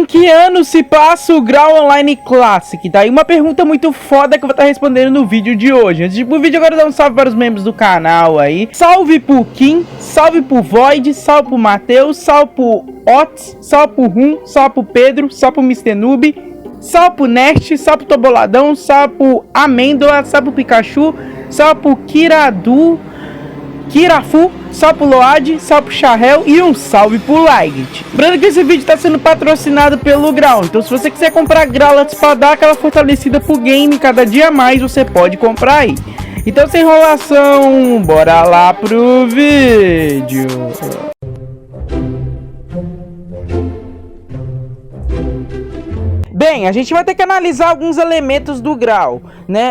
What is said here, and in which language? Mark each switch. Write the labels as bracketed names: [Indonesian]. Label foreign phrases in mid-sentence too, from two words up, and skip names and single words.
[Portuguese] que ano se passa o Grau Online Classic? Tá aí uma pergunta muito foda que eu vou estar respondendo no vídeo de hoje. Antes de ir pro vídeo, agora dar um salve para os membros do canal aí. Salve pro Kim, salve pro Void, salve pro Matheus, salve pro Otis, salve pro Rum, salve pro Pedro, salve pro Mr. Noob, salve pro Nest, salve pro Toboladão, salve pro Amêndoa, salve pro Pikachu, salve pro Kirafu, salve pro Load, salve pro Charrel e um salve pro Light. Lembrando que esse vídeo está sendo patrocinado pelo Grau, então se você quiser comprar Growlithe para dar aquela fortalecida pro game cada dia mais, você pode comprar aí. Então sem enrolação, bora lá pro vídeo. Bem, a gente vai ter que analisar alguns elementos do Grau, né?